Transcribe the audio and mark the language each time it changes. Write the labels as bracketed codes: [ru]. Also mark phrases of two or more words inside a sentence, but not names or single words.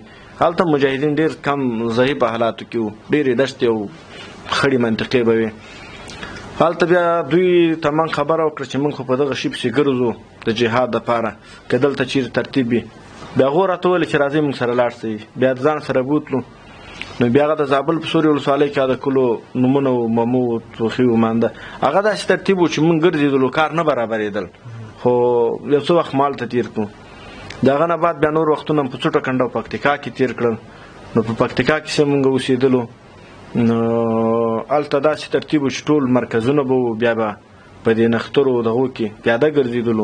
[ps] هلته مجاهدین ډېر کم ضعیف حالاتو کې وو، ډېرې دښتې او خړې منطقې به وې. هلته بیا دوی ته من خبره وکړه چې موږ خو په دغه شي پسې ګرځو د جهاد دپاره، که دلته چیرې ترتیب وي. بیا هغو راته وویل چې راځئ موږ سره لاړ شئ. بیا د ځان سره بوتلو. نو بیا هغه د زابل په سوري ولسوالۍ کې د کلو نومونه و، ممو و، توخي و، مانده، هغه داسې ترتیب و چې موږ ګرځېدلو، کار نه برابرېدل، خو یو څه وخت مالته تېر کړو. د هغه نه بعد بیا نور وختونه په څوټه کنډه او پکتیکا کې تېر کړل. نو په پکتیکا کې چې موږ اوسېدلو، نو هلته داسې ترتیب و چې ټول مرکزونه به وو، بیا به په دې نښترو دغو کې پیاده ګرځېدلو.